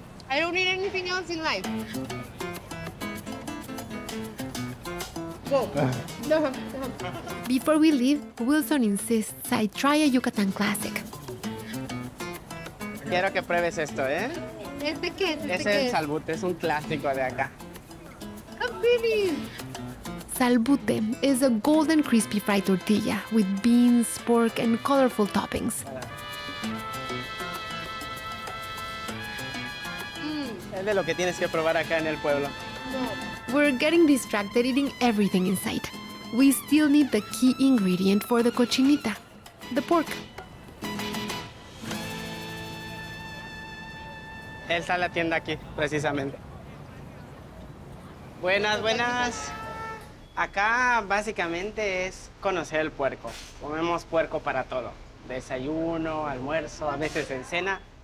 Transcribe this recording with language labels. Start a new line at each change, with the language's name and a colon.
English: I don't need anything else in life. Go. No. Before we leave, Wilson insists I try a Yucatan classic.
Spanish: Quiero que pruebes esto, ¿eh? ¿Este qué es? Es el salbute, es un clásico de acá.
English: ¡How pretty! Salbute is a golden crispy fried tortilla with beans, pork, and colorful toppings.
Spanish: Es de lo que tienes que probar acá en el pueblo.
English: We're getting distracted eating everything in sight. We still need the key ingredient for the cochinita, the pork.
Spanish: Él está la tienda aquí, precisamente. Buenas, buenas. Acá básicamente es conocer el puerco. Comemos puerco para todo. Desayuno, almuerzo, a veces en cena.